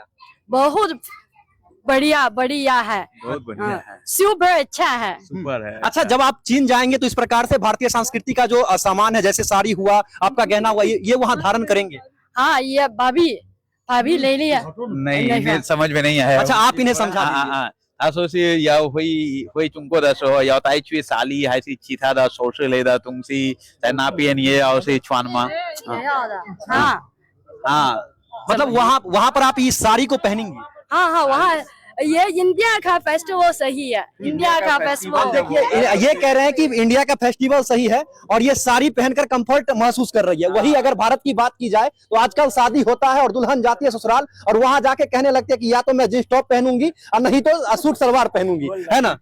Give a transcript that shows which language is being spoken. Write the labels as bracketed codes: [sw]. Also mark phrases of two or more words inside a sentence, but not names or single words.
[hi] बहुत बढ़िया बढ़िया है, बहुत बढ़िया है, सुपर अच्छा है, सुपर है। अच्छा, जब आप चीन जाएंगे तो इस प्रकार से भारतीय संस्कृति का जो सामान है, जैसे साड़ी हुआ, आपका गहना हुआ, ये वहाँ धारण करेंगे? हाँ ये भाभी ले लिया। नहीं, इन्हें समझ में नहीं आया। अच्छा, आप इन्हें समझा दीजिए। [zh] 他说是要回中国的时候要带去纱丽还是其他的首饰类的东西，在那边也要是穿吗？也要的。हाँ [hi] हाँ, मतलब वहाँ पर आप इस साड़ी को पहनेंगी? हाँ हाँ, वहाँ ये इंडिया का फेस्टिवल सही है, इंडिया का फेस्टिवल। देखिए, ये कह रहे हैं कि इंडिया का फेस्टिवल सही है और ये साड़ी पहनकर कंफर्ट महसूस कर रही है। वही अगर भारत की बात की जाए तो आजकल शादी होता है और दुल्हन जाती है ससुराल और वहां जाके कहने लगती है कि या तो मैं [en] jeans top [hi] पहनूंगी और नहीं तो सूट सलवार पहनूंगी, है ना?